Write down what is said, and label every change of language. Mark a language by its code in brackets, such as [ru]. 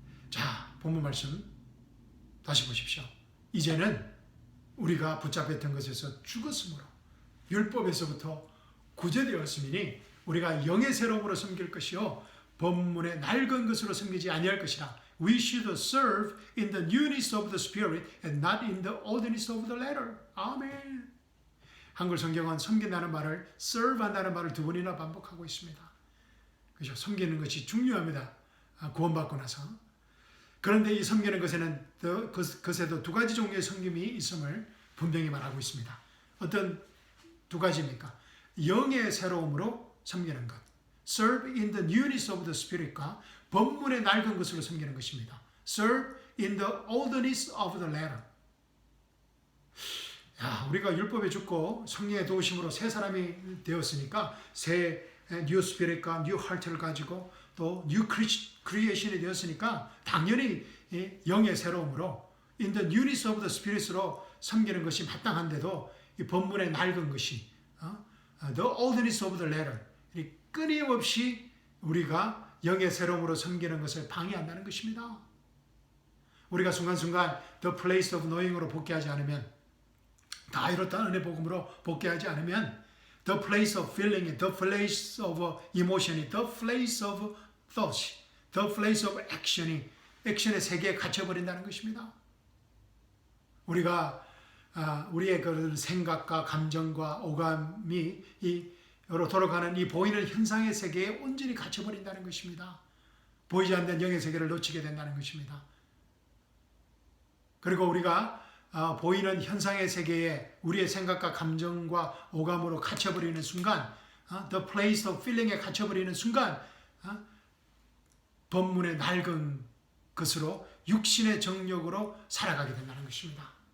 [ko] 자, 본문 말씀 다시 보십시오. 이제는 우리가 붙잡혔던 것에서 죽었으므로 율법에서부터 구제되었으니 우리가 영의 새로움으로 섬길 것이요 법문의 낡은 것으로 섬기지 아니할 것이라. [en] We should serve in the newness of the Spirit and not in the oldness of the letter. [ko] 아멘. 한글 성경은 섬긴다는 말을, serve한다는 말을 두 번이나 반복하고 있습니다. 그렇죠? 섬기는 것이 중요합니다. 구원받고 나서. 그런데 이 섬기는 것에도 두 가지 종류의 섬김이 있음을 분명히 말하고 있습니다. 어떤 두 가지입니까? 영의 새로움으로 섬기는 것, [en] serve in the newness of the Spirit [ko] 과 법문의 낡은 것으로 섬기는 것입니다. [en] serve in the oldness of the letter. [ko] 우리가 율법에 죽고 성령의 도우심으로 새 사람이 되었으니까 새 뉴 스피릿과 뉴 하트를 가지고 또 뉴 크리에이션이 되었으니까 당연히 영의 새로움으로 [en] in the newness of the spirit [ko] 으로 섬기는 것이 마땅한데도 이 본문의 낡은 것이 [en] the oldness of the letter, [ko] 끊임없이 우리가 영의 새로움으로 섬기는 것을 방해한다는 것입니다. 우리가 순간순간 [en] the place of knowing으로 복귀하지 않으면, [ko] 다 이렇다는 은혜 복음으로 복귀하지 않으면 [en] the place of feeling, the place of emotion, the place of thought, the place of action [ko] 이 액션의 세계에 갇혀버린다는 것입니다. 우리가 우리의 그 생각과 감정과 오감이 이로 돌아가는 이 보이는 현상의 세계에 온전히 갇혀버린다는 것입니다. 보이지 않는 영의 세계를 놓치게 된다는 것입니다. 그리고 우리가 보이는 현상의 세계에 우리의 생각과 감정과 오감으로 갇혀버리는 순간, [en] the place of feeling [ko] 에 갇혀버리는 순간, 본문의 낡은 것으로 육신의 정욕으로 살아가게 된다는 것입니다.